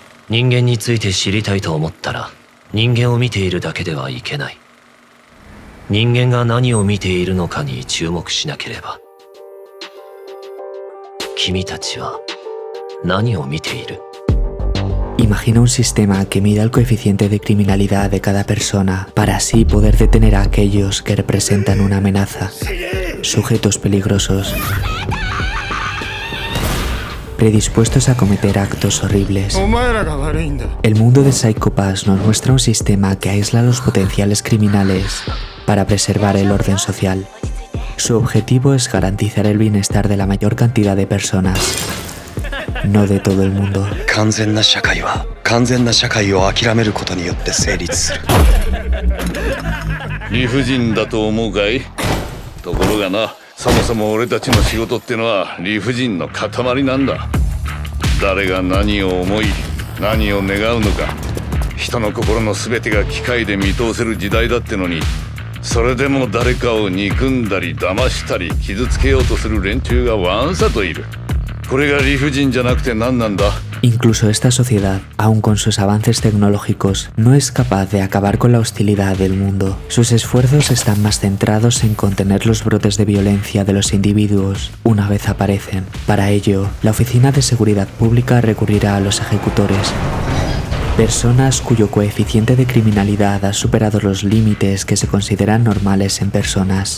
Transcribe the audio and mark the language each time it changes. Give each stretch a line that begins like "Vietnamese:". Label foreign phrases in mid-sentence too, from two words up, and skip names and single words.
Japanese: 人間について知りたいと思ったら、人間を見ているだけではいけない。人間が何を見ているのかに注目しなければ。君たちは何を見ている?
Spanish: Imagina un sistema que mida el coeficiente de criminalidad de cada persona para así poder detener a aquellos que representan una amenaza, sujetos peligrosos, predispuestos a cometer actos horribles. El mundo de Psycho Pass nos muestra un sistema que aísla a los potenciales criminales para preservar el orden social. Su objetivo es garantizar el bienestar de la mayor cantidad de personas, no de todo el mundo.
Japanese: 完全な社会は完全な社会を諦めることによって成立する。理不尽だと思うかい？ところがな、そもそも俺たちの仕事ってのは理不尽の塊なんだ。誰が何を思い、何を願うのか、人の心の全てが機械で見通せる時代だってのに、それでも誰かを憎んだり騙したり傷つけようとする連中がわんさといる。これが理不尽じゃなくて何なんだ?
Spanish: Incluso esta sociedad, aun con sus avances tecnológicos, no es capaz de acabar con la hostilidad del mundo. Sus esfuerzos están más centrados en contener los brotes de violencia de los individuos una vez aparecen. Para ello, la Oficina de Seguridad Pública recurrirá a los ejecutores, personas cuyo coeficiente de criminalidad ha superado los límites que se consideran normales en personas.